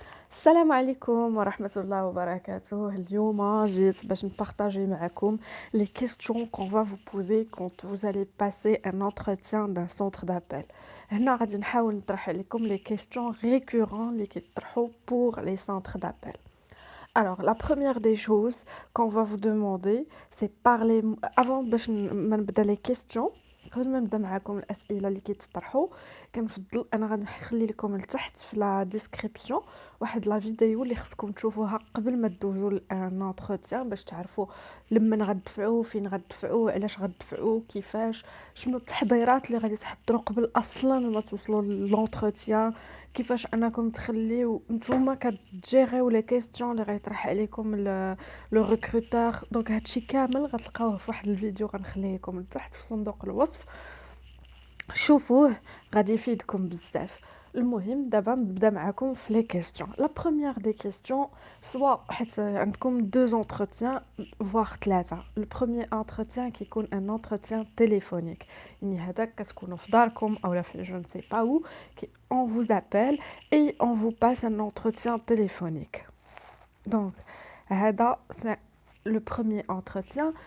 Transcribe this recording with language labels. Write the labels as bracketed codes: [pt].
[ar] السلام عليكم ورحمة الله وبركاته. اليوم جيت باش نبارطاجي معكم [fr] les questions qu'on va vous poser quand vous allez passer un entretien d'un centre d'appel. [ar] هنا غادي نحاول نطرح عليكم [fr] les questions récurrentes [ar] اللي كيطرحوا [fr] pour les centres d'appel. Alors, la première des choses qu'on va vous demander, c'est parler avant [ar] باش ما نبدا [fr] les questions. [ar] قبل ما نبدا معكم الاسئله اللي كيتطرحوا كنفضل انا غادي نخلي لكم لتحت في لا ديسكريبسيون واحد لا فيديو اللي خصكم تشوفوها قبل ما تدوزوا لان انتروتيان باش تعرفوا لمن غتدفعوا فين غتدفعوا علاش غتدفعوا كيفاش شنو التحضيرات اللي غادي تحضروا قبل اصلا ما توصلوا للونتروتيان كيفاش انكم تخليو نتوما كتجيريو لي كيسيون اللي غيطرح عليكم لو ريكروتور. دونك هادشي كامل غتلقاوه في واحد الفيديو غنخليه لكم لتحت في صندوق الوصف، شوفوه غادي يفيدكم بزاف. المهم دابا نبدا معكم في لي كيسيون. لا بروميير دي كيسيون سوا حيت عندكم دو زونتروتيان فوار ثلاثه. لو بروميير انتروتيان كيكون ان انتروتيان تليفونيك، يعني هذاك كتكونوا في داركم اولا في جو نسي با او [fr] on vous appelle et on vous passe un entretien téléphonique. Donc [ar] هذا [fr] c'est le premier entretien.